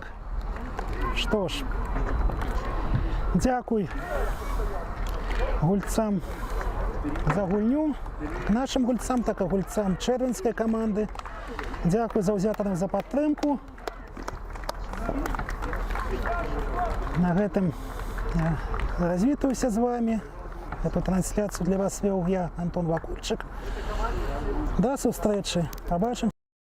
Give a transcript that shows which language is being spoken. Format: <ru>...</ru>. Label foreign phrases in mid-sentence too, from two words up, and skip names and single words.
<be>Што ж, дзякуй гульцам за гульню, нашим гульцам, так і гульцам чэрвеньскай каманды. Дзякуй заўзятарам за падтрымку. На гэтым я развітваюся з вами.</be> <ru>Эту трансляцію для вас вел я, Антон Вакульчик.</ru> <uk>До зустрічі. Побачимо.</uk>